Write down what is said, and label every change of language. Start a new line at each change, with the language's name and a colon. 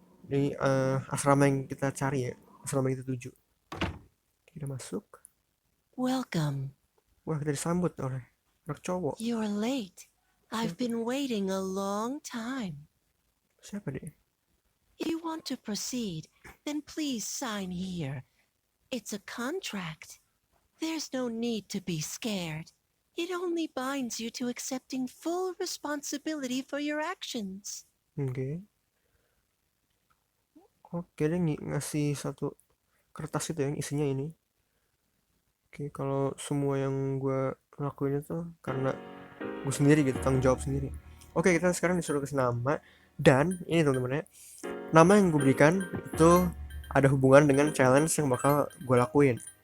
Indonesian: Ini asrama yang kita cari ya. Asrama yang kita tuju. Kita masuk.
English: Welcome.
Indonesian: Wah, kita disambut oleh anak cowok.
English: You're late. I've been waiting a long time.
Indonesian: Siapa dia?
English: If you want to proceed, then please sign here. It's a contract. There's no need to be scared. It only binds you to accepting full responsibility for your actions. Oke.
Indonesian: Oke, dia ngasih satu kertas itu yang isinya ini. Oke, kalau semua yang gue lakuin itu karena gue sendiri gitu, tanggung jawab sendiri. Oke, kita sekarang disuruh kasih nama. Dan ini teman-teman ya, nama yang gue berikan itu ada hubungan dengan challenge yang bakal gue lakuin.